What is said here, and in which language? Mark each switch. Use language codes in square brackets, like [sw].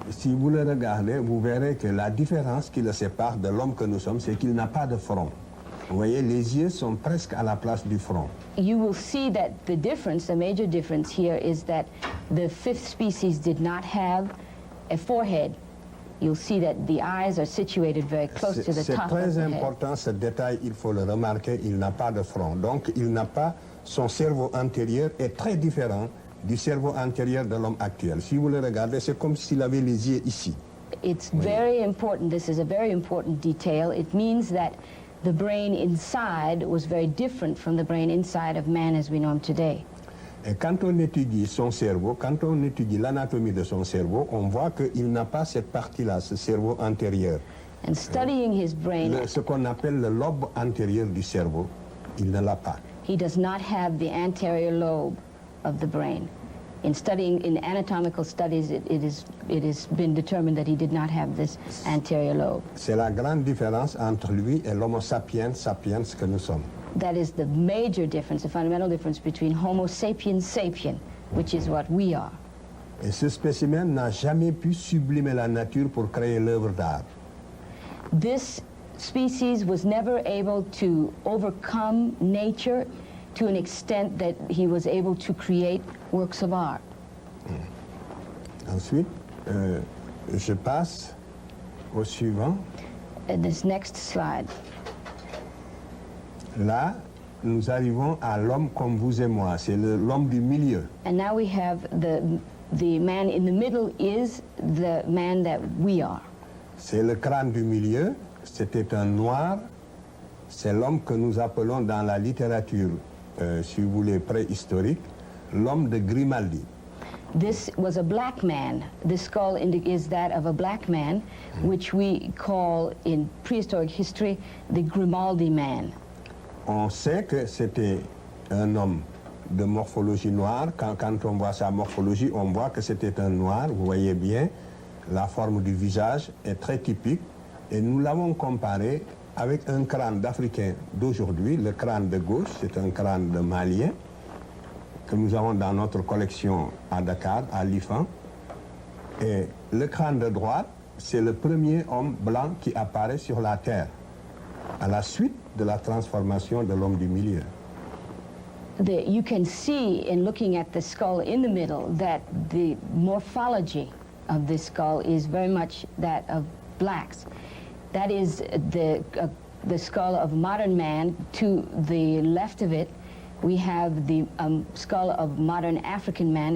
[fr] Si vous le regardez, vous verrez que la différence qui le sépare de l'homme que nous sommes, c'est qu'il n'a pas de front. Vous voyez, les yeux sont presque à la place du front. [en] You will see that the difference, the major difference here, is that the fifth species did not have a forehead. You'll see that the eyes are situated very close to the top of the head. [fr] C'est très important ce détail, il faut le remarquer, il n'a pas de front. Donc il n'a pas, son cerveau antérieur est très différent du cerveau antérieur de l'homme actuel. Si vous le regardez, c'est comme s'il avait les yeux ici. [en] It's very important, this is a very important detail. It means that the brain inside was very different from the brain inside of man as we know him today. [fr] Et quand on étudie son cerveau, quand on étudie l'anatomie de son cerveau, on voit qu'il n'a pas cette partie-là, ce cerveau antérieur. [en] And studying his brain, [fr] ce qu'on appelle le lobe antérieur du cerveau, il ne l'a pas. [en] He does not have the anterior lobe of the brain. In studying, in anatomical studies, it has been determined that he did not have this anterior lobe. [fr] C'est la grande différence entre lui et l'homo sapiens sapiens que nous sommes. [en] That is the major difference, the fundamental difference between Homo sapiens sapiens, which is what we are. [fr] Et ce spécimen n'a jamais pu sublimer la nature pour créer l'œuvre d'art. [en] This species was never able to overcome nature to an extent that he was able to create works of art. [fr] Mm. Ensuite, je passe au suivant. [en] This next slide. [fr] Là, nous arrivons à l'homme comme vous et moi. C'est l'homme du milieu. [en] And now we have the man in the middle is the man that we are. [fr] C'est le crâne du milieu. C'était un noir. C'est l'homme que nous appelons dans la littérature, si vous voulez, préhistorique, l'homme de Grimaldi. [en] This was a black man. The skull is that of a black man, which we call in prehistoric history the Grimaldi man. [fr] On sait que c'était un homme de morphologie noire. Quand on voit sa morphologie, on voit que c'était un noir. Vous voyez bien, la forme du visage est très typique. Et nous l'avons comparé avec un crâne d'Africain d'aujourd'hui. Le crâne de gauche, c'est un crâne de Malien que nous avons dans notre collection à Dakar, à l'IFAN. Et le crâne de droite, c'est le premier homme blanc qui apparaît sur la Terre. À la suite de la transformation de l'homme du milieu. [en] You can see in looking at the skull in the middle that the morphology of this skull is very much that of blacks. That is the skull of modern man. To the left of it, we have the skull of modern African man.